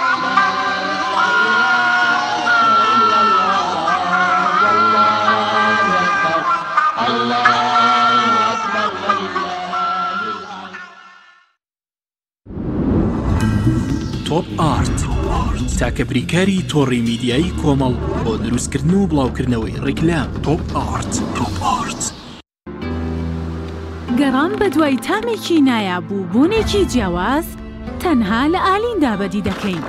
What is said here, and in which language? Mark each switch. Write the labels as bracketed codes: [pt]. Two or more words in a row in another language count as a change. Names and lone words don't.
[ar] إله إلا الله والله أكبر الله أكبر ولله. [ckb] توپ ئارت تاکە بریکاری تۆڕی میدیایی کۆمەڵ بۆ دروستکردن و بڵاوکردنەوەی ڕیکلام. توپ ئارت. گەڕان بە دوای تامێکی نایابوو بوونێکی جیاواز تەنها لە ئالیندا بەدی دەکەین.